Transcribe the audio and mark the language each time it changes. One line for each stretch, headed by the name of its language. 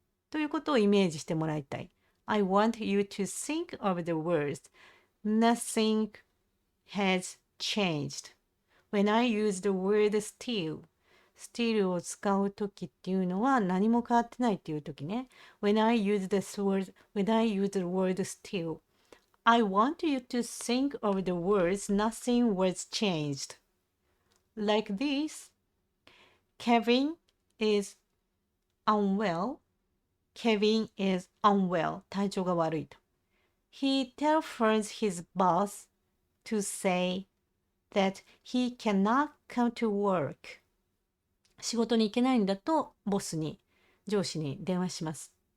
Japanese: ということをイメージしてもらいたい。
English: I want you to think of the words. Nothing has changed. When I use the word still
Japanese: を使うときっていうのは何も変わってないっていうときね。
English: When I use the word still, I want you to think of the words nothing was changed. Like this, Kevin is unwell. Kevin is unwell.
Japanese: 体調が悪いと。
English: He telephones his boss to say that he cannot come to work.
Japanese: 仕事に行けないんだと上司に電話します。